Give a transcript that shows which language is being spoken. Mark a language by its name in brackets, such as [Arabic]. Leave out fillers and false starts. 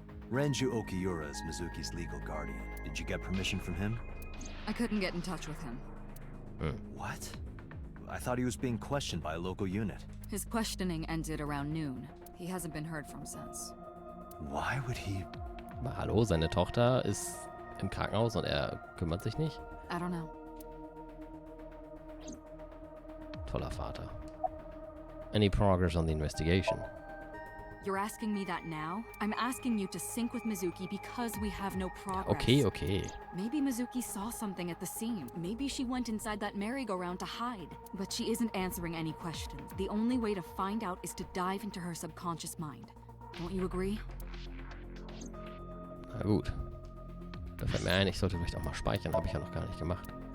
[English] Renju Okiura is Mizuki's legal guardian. Did you get permission from him? I couldn't get in touch with him. What? I thought he was being questioned by a local unit. His questioning ended around noon. He hasn't been heard from since. Why would he... [German] Aber hallo, seine Tochter ist im Krankenhaus und er kümmert sich nicht? [English] I don't know. [German] Toller Vater. [English] Any progress on the investigation? You're asking me that now? I'm asking you to sync with Mizuki because we have no progress. Okay. Maybe Mizuki saw something at the scene. Maybe she went inside that merry-go-round to hide. But she isn't answering any questions. The only way to find out is to dive into her subconscious mind. Don't you agree? [German] Na gut. Da fällt mir ein, ich sollte vielleicht auch mal speichern. Habe ich ja noch gar nicht gemacht.